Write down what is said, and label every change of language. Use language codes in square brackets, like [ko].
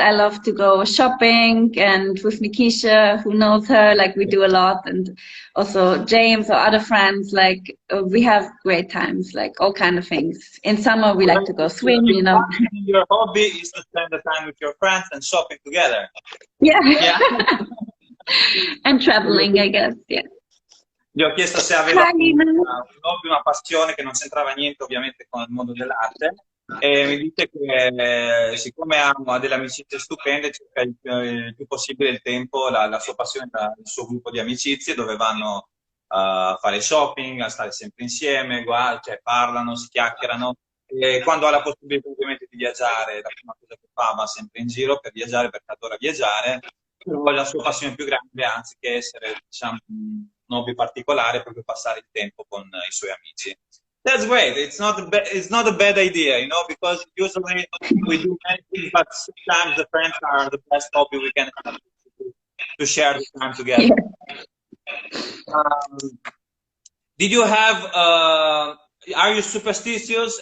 [en] I love to go shopping, and with Nikisha, who knows her, like we do a lot, and also James or other friends, like we have great times, like all kind of things. In summer, we like to go swim, you know. Your hobby is to spend the time with your friends and shopping together. Yeah. Yeah. And traveling, I guess, yeah. [it] Gli ho chiesto se aveva un hobby, una passione che non c'entrava niente ovviamente con il mondo dell'arte e mi dice che siccome ha delle amicizie stupende cerca il più possibile il tempo, la sua passione, il suo gruppo di amicizie dove vanno a fare shopping, a stare sempre insieme, cioè parlano, si chiacchierano e quando ha la possibilità ovviamente di viaggiare, la prima cosa che fa va sempre in giro per viaggiare perché adora viaggiare. La sua passione più grande, anziché essere diciamo, un hobby particolare, è proprio passare il tempo con i suoi amici. [en] That's great. It's not a bad idea, you know, because usually we do many things, but sometimes the friends are the best hobby we can have to share the time together. Did you have? Are you superstitious?